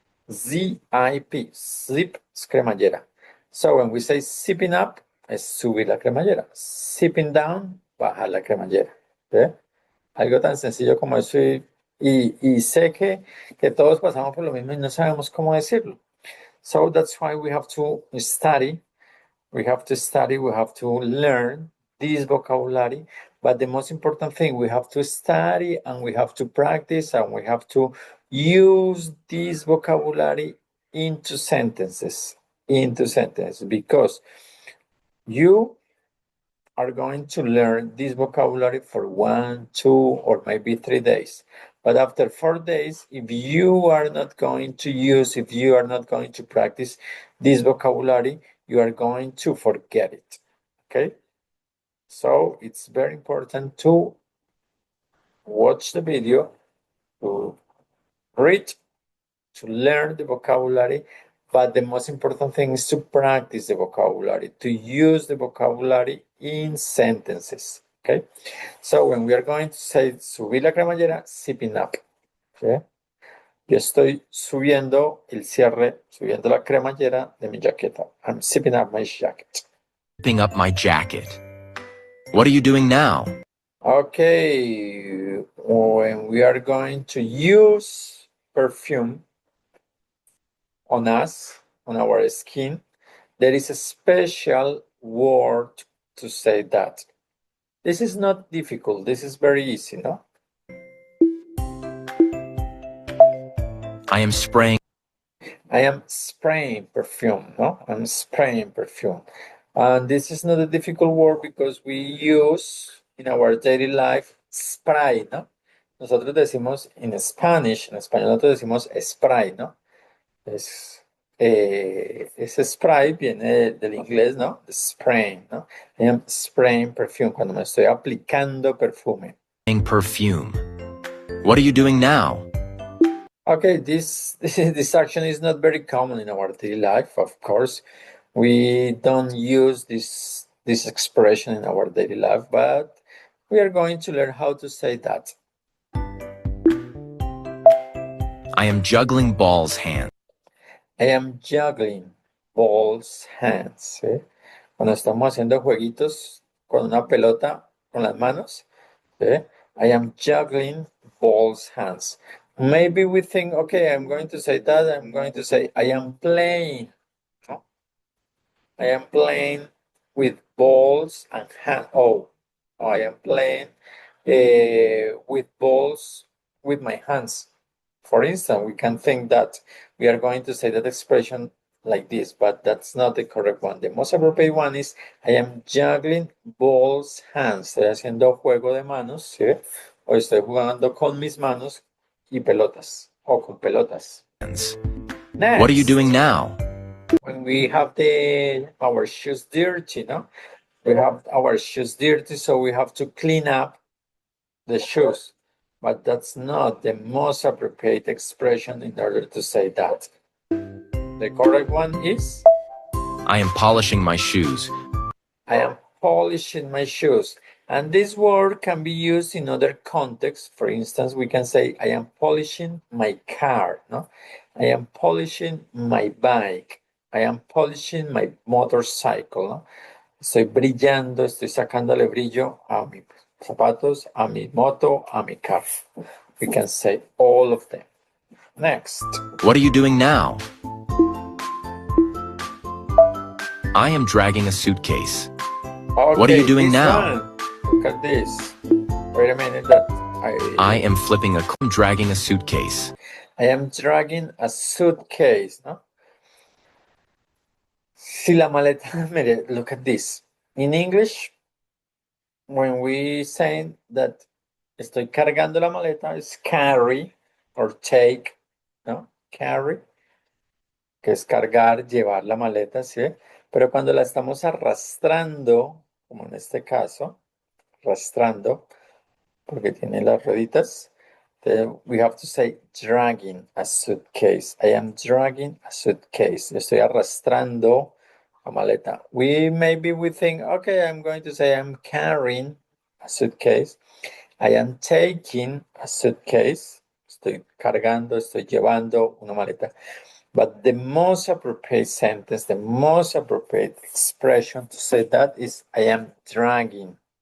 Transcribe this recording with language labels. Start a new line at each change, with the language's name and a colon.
English: Z-I-P, zip
Spanish: es cremallera.
English: So when we say zipping up,
Spanish: es subir la cremallera.
English: Zipping down,
Spanish: bajar la cremallera. ¿Okay? Algo tan sencillo como eso y sé que todos pasamos por lo mismo y no sabemos cómo decirlo.
English: So that's why we have to study. We have to learn this vocabulary. But the most important thing, we have to study and we have to practice and we have to use this vocabulary into sentences, because you are going to learn this vocabulary for 1, 2, or maybe 3 days. But after 4 days, if you are not going to practice this vocabulary, you are going to forget it. Okay? So it's very important to watch the video, to read, to learn the vocabulary, but the most important thing is to practice the vocabulary, to use the vocabulary in sentences. Okay? So when we are going to say
Spanish: subir la cremallera,
English: zipping up. Okay?
Spanish: Yo estoy subiendo el cierre, subiendo la cremallera de mi jaqueta.
English: I'm zipping up my jacket. Zipping up my jacket. What are you doing now? Okay, when we are going to use perfume on us, on our skin, there is a special word to say that. This is not difficult. This is very easy, no? I am spraying perfume, no? I'm spraying perfume. And this is not a difficult word because we use in our daily life spray, ¿no?
Spanish: Nosotros decimos en Spanish, en español nosotros decimos spray, ¿no? Ese spray viene del inglés, ¿no? Spraying, ¿no?
English: I am spraying perfume,
Spanish: cuando me estoy aplicando perfume.
English: perfume. What are you doing now? Okay, this action is not very common in our daily life, of course. We don't use this expression in our daily life, but we are going to learn how to say that. I am juggling balls hands. I am juggling balls hands.
Spanish: ¿Sí? Cuando estamos haciendo jueguitos con una pelota con las manos, ¿sí?
English: I am juggling balls hands. Maybe we think, okay, I'm going to say that. I'm going to say, I am playing. No? I am playing with balls and hands. I am playing with balls with my hands. For instance, we can think that we are going to say that expression like this, but that's not the correct one. The most appropriate one is, I am juggling balls hands.
Spanish: Estoy haciendo juego de manos, ¿sí? O estoy jugando con mis manos y pelotas, o con pelotas.
English: Next. What are you doing now? When we have our shoes dirty, no? We have our shoes dirty, so we have to clean up the shoes. But that's not the most appropriate expression in order to say that. The correct one is, I am polishing my shoes. I am polishing my shoes. And this word can be used in other contexts. For instance, we can say, I am polishing my car, no? I am polishing my bike. I am polishing my motorcycle, no? Estoy brillando, estoy sacándole brillo a mis zapatos, a mi moto, a mi carro. We can say all of them. Next. What are you doing now? I am dragging a suitcase. Okay, what are you doing this now? One. Look at this. Wait a minute. I am dragging a suitcase. I am dragging a suitcase, no?
Spanish: Si la maleta, mire,
English: look at this. In English, when we say that
Spanish: estoy cargando la maleta,
English: it's carry or take, ¿no?
Spanish: Carry, que es cargar, llevar la maleta, ¿sí? Pero cuando la estamos arrastrando, como en este caso, arrastrando, porque tiene las rueditas,
English: we have to say dragging a suitcase. I am dragging a suitcase.
Spanish: Estoy arrastrando la maleta.
English: Maybe we think, okay, I'm going to say I'm carrying a suitcase. I am taking a suitcase.
Spanish: Estoy cargando, estoy llevando una maleta.
English: But the most appropriate sentence, the most appropriate expression to say that is, I am dragging.